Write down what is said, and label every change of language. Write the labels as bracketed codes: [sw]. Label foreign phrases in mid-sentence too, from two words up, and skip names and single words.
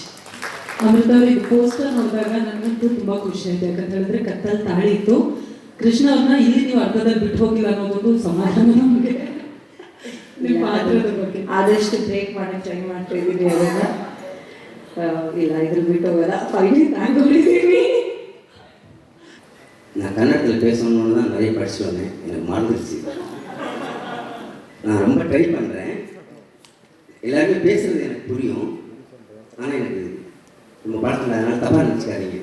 [kn] ಅಮೃತ ಅವ್ರ ಇದು ಪೋಸ್ಟರ್ ನೋಡಿದಾಗ ನನಗಂತೂ ತುಂಬ ಖುಷಿ ಆಯಿತು. ಯಾಕಂತ ಹೇಳಿದ್ರೆ ಕತ್ತಲ್ಲಿ ತಾಳಿ ಇತ್ತು. ಕೃಷ್ಣ ಅವ್ರನ್ನ ಇಲ್ಲಿ ನೀವು ಅರ್ಧದಲ್ಲಿ ಬಿಟ್ಟು ಹೋಗಿಲ್ಲ ಅನ್ನೋದೊಂದು ಸಮಾಧಾನ ನಮಗೆ. ನಿಮ್ಮ ಪಾತ್ರದ ಬಗ್ಗೆ ಆದಷ್ಟು ಬ್ರೇಕ್ ಮಾಡಿ ಟ್ರೈ ಮಾಡ್ತಾ ಇದ್ದೀವಿ. ಅದನ್ನ ಇಲ್ಲ ಇದ್ರ ಬಿಟ್ಟು ಹೋಗಲ್ಲ, ಫೈನಲಿ தாங்கிடுவீங்க. [ta] நான் கன்னடத்தில் பேசணும்னு தான் நிறைய படிச்சு வந்தேன், எனக்கு மறந்துடுச்சு. நான் ரொம்ப ட்ரை பண்ணுறேன், எல்லாருமே பேசுகிறது எனக்கு புரியும். ஆனால் எனக்கு நம்ம படத்தில் அதனால தப்பாக நினச்சிக்காதீங்க.